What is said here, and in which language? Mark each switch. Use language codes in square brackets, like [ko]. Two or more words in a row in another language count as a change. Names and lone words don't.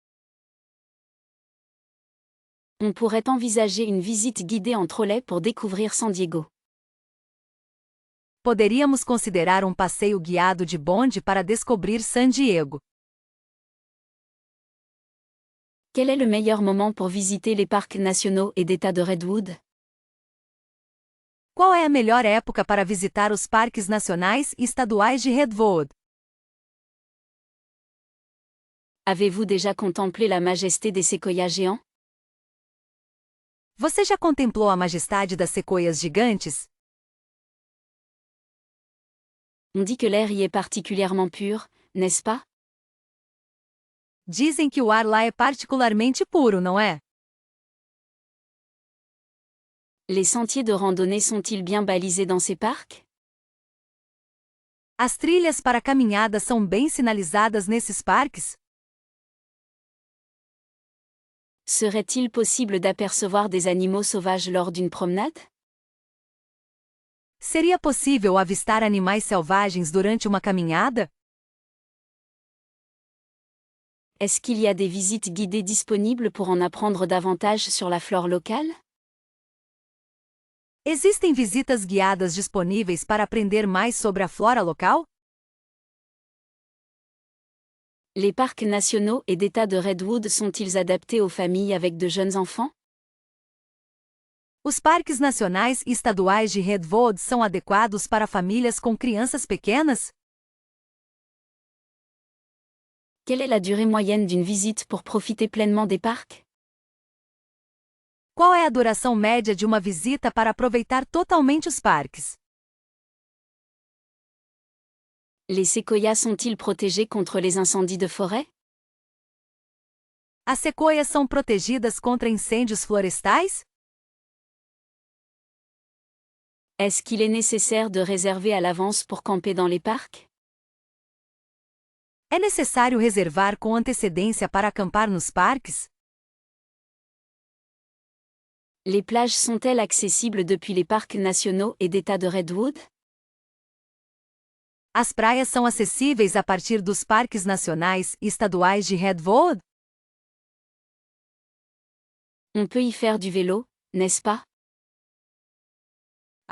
[fr] On pourrait envisager une visite guidée en trolley pour découvrir San Diego. [pt] Poderíamos considerar um passeio guiado de bonde para descobrir San Diego. [fr] Quel est le meilleur moment pour visiter les parcs nationaux et d'État de Redwood? [pt] Qual é a melhor época para visitar os parques nacionais e estaduais de Redwood? [fr] Avez-vous déjà contemplé la majesté des séquoias géants? [pt] Você já contemplou a majestade das sequoias gigantes? [fr] On dit que l'air y est particulièrement pur, n'est-ce pas? [pt] Dizem que o ar lá é particularmente puro, não é? [fr] Les sentiers de randonnée sont-ils bien balisés dans ces parcs? [pt] As trilhas para caminhada são bem sinalizadas nesses parques? [fr] Serait-il possible d'apercevoir des animaux sauvages lors d'une promenade? [pt] Seria possível avistar animais selvagens durante uma caminhada? [fr] Est-ce qu'il y a des visites guidées disponibles pour en apprendre davantage sur la flore locale? [pt] Existem visitas guiadas disponíveis para aprender mais sobre a flora local? [fr] Les parcs nationaux et d'État de Redwood sont-ils adaptés aux familles avec de jeunes enfants? [pt] Os parques nacionais e estaduais de Redwood são adequados para famílias com crianças pequenas? [fr] Quelle est la durée moyenne d'une visite pour profiter pleinement des parcs? [pt] Qual é a duração média de uma visita para aproveitar totalmente os parques? [fr] Les séquoias sont-ils protégés contre les incendies de forêt? [pt] As sequoias são protegidas contra incêndios florestais? [fr] Est-ce qu'il est nécessaire de réserver à l'avance pour camper dans les parcs? [pt] É necessário reservar com antecedência para acampar nos parques? [fr] Les plages sont-elles accessibles depuis les parcs nationaux et d'État de Redwood? [pt] As praias são acessíveis a partir dos parques nacionais e estaduais de Redwood? [fr] On peut y faire du vélo, n'est-ce pas?